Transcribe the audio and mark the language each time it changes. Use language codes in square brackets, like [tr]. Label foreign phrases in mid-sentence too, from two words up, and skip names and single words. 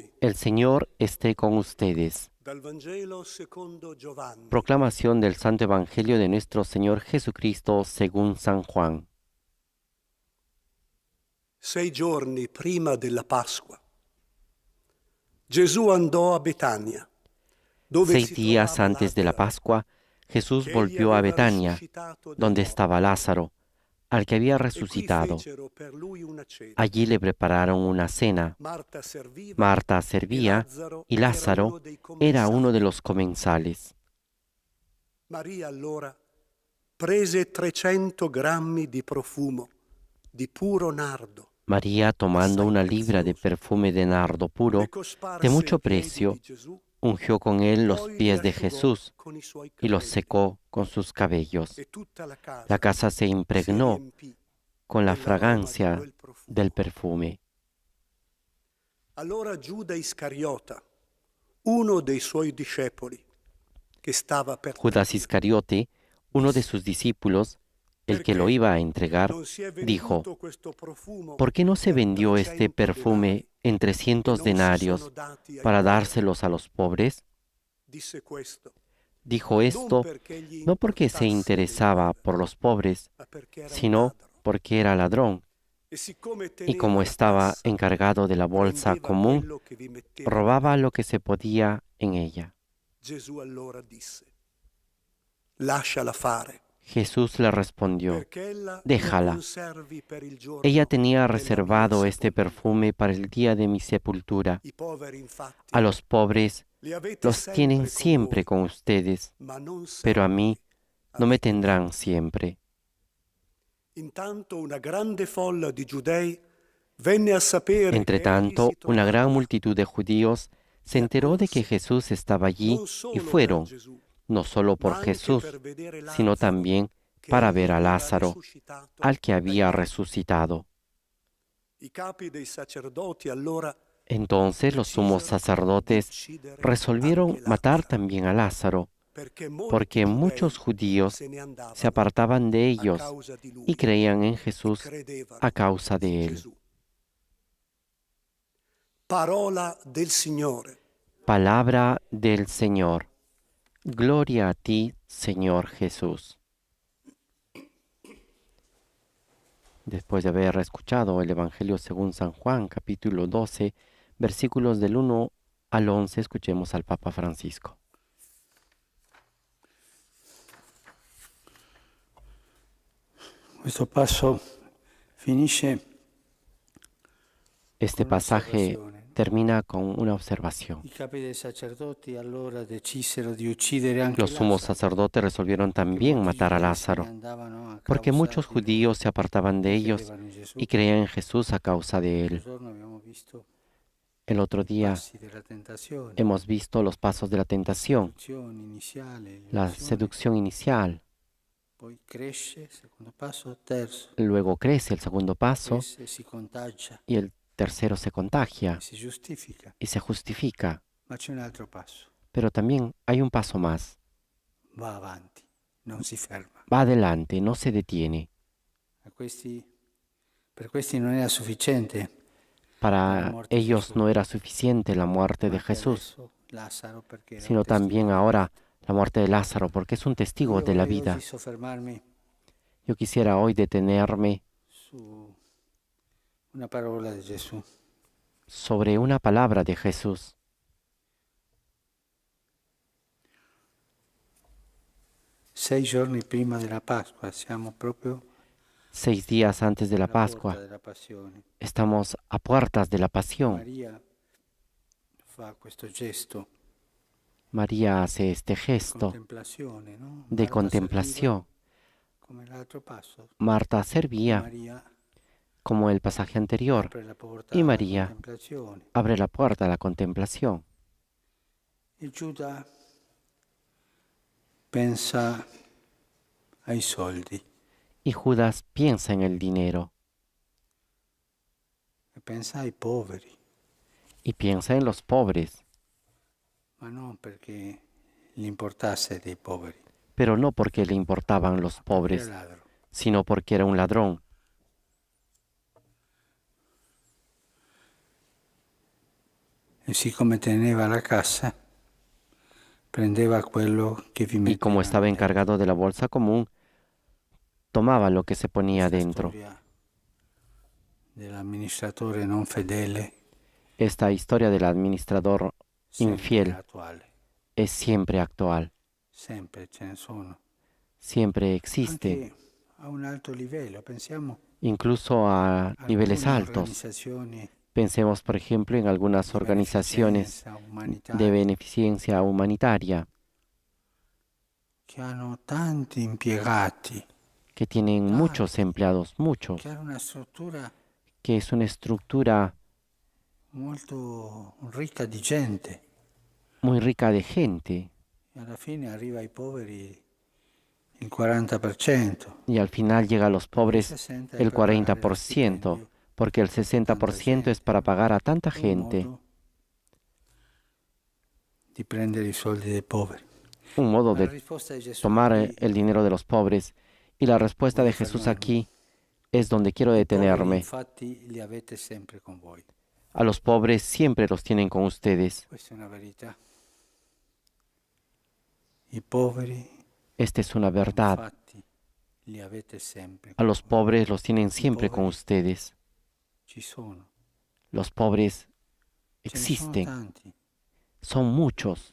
[es] El Señor esté con ustedes. [it] Dal Vangelo secondo Giovanni. [es] Proclamación del Santo Evangelio de nuestro Señor Jesucristo según San Juan. [it] 6 giorni prima della Pasqua, Gesù andò a Betania, dove [es] 6 [it] si [es] días [it] trovava [es] antes de la [it] Lazzaro, [es] Pascua, Jesús [it] che egli [es] volvió a [it] aveva [es] Betania, [it] risuscitato dai [es] donde [it] morti. [es] estaba Lázaro, al que había [it] E qui [es] resucitado. [it] fecero per lui una cena. [es] Allí le prepararon una cena. [it] Marta serviva [es] Marta [it] e [es] servía [it] Lazzaro [es] y [it] era [es] Lázaro [it] uno dei [es] era uno de [it] commensali. [es] los comensales. [it] Maria allora prese 300 grammi di profumo di puro nardo, [es] María, tomando [it] assai [es] una libra de [it] prezioso, [es] perfume de nardo puro, [it] le cosparse [es] de mucho [it] ai piedi [es] precio, [it] di Gesù, [es] ungió con él los [it] poi li [es] pies de [it] asciugò [es] Jesús [it] con i suoi [es] y los [it] capelli. [es] secó con sus cabellos. [it] E tutta la [es] La [it] casa [es] casa se [it] si [es] impregnó [it] riempì [es] con la [it] dell'aroma di [es] fragancia [it] quel profumo. [es] del perfume. [it] Allora Giuda Iscariota, uno dei suoi discepoli, che stava per [es] Judas [it] tradire, [es] Iscariote, uno de sus discípulos, el que lo iba a entregar, [it] non si è [es] dijo: [it] venduto questo profumo [es] ¿por qué no se [it] per [es] vendió este [it] 300 [es] perfume [it] denari [es] en [it] e [es] 300 [it] non si sono [es] denarios [it] dati ai [es] para [it] poveri? [es] dárselos a los pobres? [it] Disse questo, [es] Dijo [it] non [es] esto [it] perché gli [es] no porque se [it] importasse dei [es] interesaba [it] poveri, [es] por los pobres, [it] ma perché era un [es] sino [it] ladro. [es] porque era ladrón, [it] E siccome [es] y [it] teneva [es] como [it] la [es] estaba [it] cassa, [es] encargado de la bolsa [it] prendeva [es] común, [it] quello che vi mettevano [es] robaba [it] dentro. [es] lo que se podía en ella. [it] Gesù allora disse, lasciala fare, [es] Jesús le respondió: [it] perché ella [es] déjala. [it] lo conservi per il giorno [es] Ella tenía [it] della mia [es] reservado este [it] sepoltura. [es] perfume para el día de mi sepultura. [it] I poveri infatti [es] A los pobres [it] li avete [es] los tienen [it] sempre con [es] siempre [it] voi, [es] con ustedes, [it] ma non [es] pero a [it] sempre [es] mí no me [it] avete me. [es] tendrán siempre. [it] Intanto una grande folla di giudei venne a sapere che egli [es] Entretanto, [it] si [es] una [it] trovava [es] gran [it] là. [es] multitud de judíos se [it] E [es] enteró de que [it] accorse, [es] Jesús estaba allí [it] non [es] y [it] solo per [es] fueron, [it] Gesù, [es] no solo [it] ma [es] por [it] anche [es] Jesús, [it] per vedere [es] sino [it] Lazzaro, [es] también [it] che [es] para [it] egli [es] ver a [it] aveva [es] Lázaro, [it] risuscitato [es] al que [it] dai [es] había [it] morti. [es] resucitado. [it] I capi dei sacerdoti allora [es] Entonces los sumos [it] decisero di [es] sacerdotes [it] uccidere [es] resolvieron [it] anche [es] matar [it] Lazzaro, [es] también a Lázaro, [it] perché molti [es] porque muchos [it] giudei [es] judíos [it] se ne [es] se [it] andavano [es] apartaban de [it] a [es] ellos [it] causa di [es] y [it] lui [es] creían en [it] e [es] Jesús [it] credevano [es] a causa [it] in [es] de él. [it] Gesù. Parola del Signore. [es] Palabra del Señor. Gloria a ti, Señor Jesús. Después de haber escuchado el Evangelio según San Juan, capítulo 12, versículos del 1 al 11, escuchemos al Papa Francisco. [it] Questo passo finisce [es] Este [it] con [es] pasaje [it] un'osservazione. [es] termina con una observación. [it] I capi dei sacerdoti allora decisero di uccidere anche [es] Los sumos [it] Lazzaro, [es] sacerdotes resolvieron [it] perché [es] también [it] molti [es] matar a [it] giudei se ne [es] Lázaro, [it] andavano a [es] porque [it] causa [es] muchos [it] di lui [es] judíos se apartaban de [it] e [es] ellos [it] credevano in Gesù. [es] y creían en Jesús a causa de [it] L'altro [es] él. [it] giorno abbiamo visto [es] El otro [it] i [es] día [it] passi della tentazione, [es] hemos visto los pasos de la [it] la [es] tentación, [it] seduzione iniziale, [es] la [it] l'illusione, [es] seducción inicial, [it] poi cresce, secondo passo, terzo, [es] luego crece el segundo paso [it] cresce, si contagia, [es] y el tercero se contagia [it] si giustifica. [es] y se justifica. [it] Ma c'è un altro passo. [es] Pero también hay un paso más. [it] Va avanti, non si ferma. [es] Va adelante, no se detiene. [it] Per questi non era sufficiente [es] Para ellos no era suficiente la muerte de Jesús, [it] Lazzaro perché era un [es] sino también ahora la muerte de Lázaro, porque es un testigo [it] Io [es] de la [it] vorrei [es] vida. [it] oggi soffermarmi [es] Yo quisiera hoy detenerme [it] su una parola di Gesù. [es] sobre una palabra de Jesús. [it] 6 giorni prima della Pasqua, siamo proprio [es] 6 días antes de la [it] alla porta [es] Pascua, [it] della Passione. [es] estamos a puertas de la pasión. [it] Maria fa questo gesto [es] María hace este [it] di [es] gesto [it] contemplazione, [es] no? de Marta contemplación. [it] serviva come l'altro passo. [es] Marta servía [it] Maria [es] como el pasaje anterior [it] apre la porta [es] y [it] alla [es] María [it] contemplazione. [es] abre la puerta a la contemplación. [it] E Giuda pensa ai soldi [es] Y Judas piensa en el dinero [it] e pensa ai poveri, [es] y piensa en los pobres, [it] ma non perché gli importasse dei poveri, [es] pero no porque le importaban los [it] era [es] pobres, [it] ladro. [es] sino porque era un ladrón. [it] E siccome teneva la cassa, prendeva quello che vi [es] Y [it] metteva [es] como estaba [it] dentro. [es] encargado de la bolsa común, tomaba lo que se ponía [it] Questa [es] dentro. [it] storia dell'amministratore non fedele [es] Esta historia del administrador [it] sempre [es] infiel [it] attuale, [es] es siempre actual, [it] sempre ce ne sono. [es] siempre existe, [it] Anche a un alto livello, pensiamo [es] incluso a niveles [it] alcune [es] altos. [it] organizzazioni [es] Pensemos, por ejemplo, en algunas [it] di [es] organizaciones [it] beneficenza [es] de [it] umanitaria [es] beneficencia humanitaria [it] che hanno tanti impiegati, [es] que tienen muchos empleados, muchos, [it] che hanno una struttura [es] que es una estructura [it] molto ricca di gente [es] muy rica de gente [it] e alla fine arriva ai poveri il 40%. [es] y al final llega a los pobres [it] 60 è [es] el [it] per pagare [es] 40%, [it] stipendio, [es] porque el 60% es para pagar a tanta [it] un [es] gente, [it] modo di prendere i soldi dei poveri. [es] un modo [it] Ma la [es] de [it] risposta di Gesù [es] tomar [it] qui, [es] el dinero de los pobres. Y la respuesta de [it] voglio [es] Jesús [it] fermarmi. [es] aquí es donde quiero [it] I poveri [es] detenerme. [it] infatti li avete sempre con voi. [es] A los pobres siempre los tienen con ustedes. [it] Questa è una verità. I poveri [es] Esta es una verdad. [it] infatti li avete sempre [es] A [it] con [es] los [it] voi. [es] pobres los tienen siempre con pobres ustedes. [it] Ci sono. [es] Los pobres [it] Ce ne sono [es] existen, [it] tanti. [es] son muchos.